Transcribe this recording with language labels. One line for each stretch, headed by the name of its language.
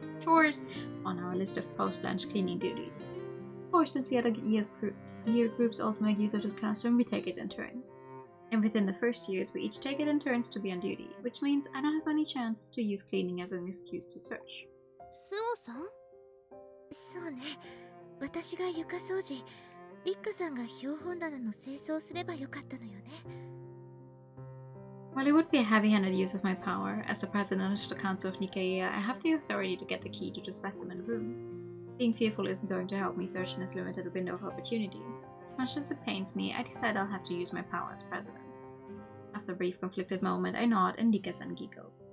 English: chores on our list of post-lunch cleaning duties. Of course, since the other year groups also make use of this classroom, we take it in turns. And within the first years, we each take it in turns to be on duty, which means I don't have any chances to use cleaning as an excuse to search.
Japanese: スオさん？そうね。私が床掃除、リッカさんが標本棚の清掃をすればよかったのよね。
English: While it would be a heavy-handed use of my power, as the president of the Council of Nicaea, I have the authority to get the key to the specimen room. Being fearful isn't going to help me search in this limited window of opportunity. As much as it pains me, I decide I'll have to use my power as president. After a brief conflicted moment, I nod and Nika-san giggled.